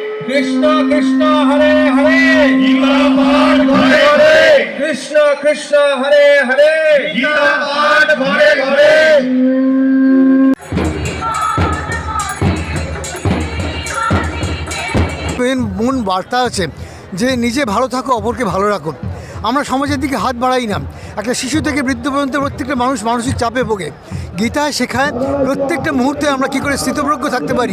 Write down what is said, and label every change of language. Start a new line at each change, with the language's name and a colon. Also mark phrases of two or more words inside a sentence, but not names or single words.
Bangla: কৃষ্ণ কৃষ্ণ হরে হরে গীতা পাঠ ঘরে ঘরে কৃষ্ণ কৃষ্ণ হরে হরে গীতা পাঠ ঘরে ঘরে মূল বার্তা আছে যে নিজে ভালো থাকো, অপরকে ভালো রাখো। আমরা সমাজের দিকে হাত বাড়াই না। একটা শিশু থেকে বৃদ্ধ পর্যন্ত প্রত্যেকটা মানুষ মানসিক চাপে ভোগে। গীতায় শেখায় প্রত্যেকটা মুহূর্তে আমরা কী করে স্থিতপ্রজ্ঞ থাকতে পারি।